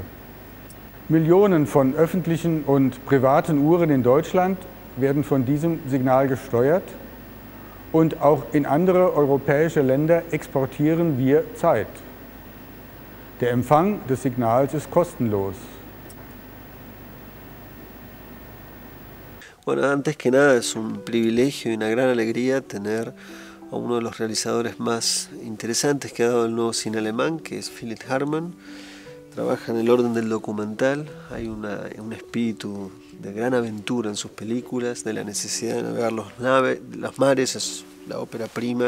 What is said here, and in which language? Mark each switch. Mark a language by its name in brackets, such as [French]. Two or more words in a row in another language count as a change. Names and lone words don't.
[German] Millionen von öffentlichen und privaten Uhren in Deutschland werden von diesem Signal gesteuert. Und auch in andere europäische Länder exportieren wir Zeit. Der Empfang des Signals ist kostenlos. [Spanish] Bueno, antes que nada es un privilegio y una gran alegría tener a uno de los realizadores más interesantes que ha dado el nuevo cine alemán, que es Philipp Hartmann. Trabaja en el orden del documental, hay un espíritu de gran aventura en sus películas, de la necesidad de navegar los mares, es la ópera prima.